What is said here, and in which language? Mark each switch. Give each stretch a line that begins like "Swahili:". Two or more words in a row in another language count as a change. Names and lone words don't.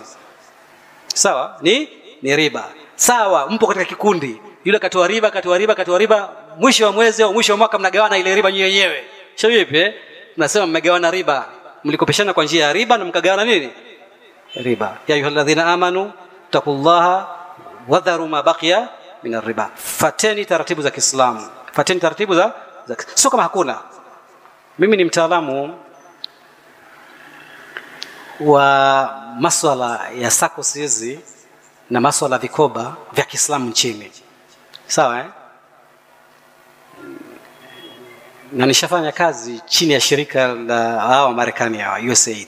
Swahili: Sawa, ni riba. Sawa, mpo katika kikundi, yule katoa riba, mwisho wa mwezi au mwisho wa mwaka mnagawana ile riba wenyewe. Shehe, tunasema mmegawana riba, mlikopeshana kwa njia ya riba na mkagawana nini? Riba.
Arabic: يا أيها الذين آمنوا اتقوا الله وذروا ما بقي من الربا.
Swahili: Fateni taratibu za Kiislamu, fateni taratibu za sio kama hakuna. Mimi ni mtaalamu wa masuala ya SACCOS hizi na masuala ya vikoba vya Kiislamu nchini. Sawa na nishafanya kazi chini ya shirika la hao Marekani ya USAID.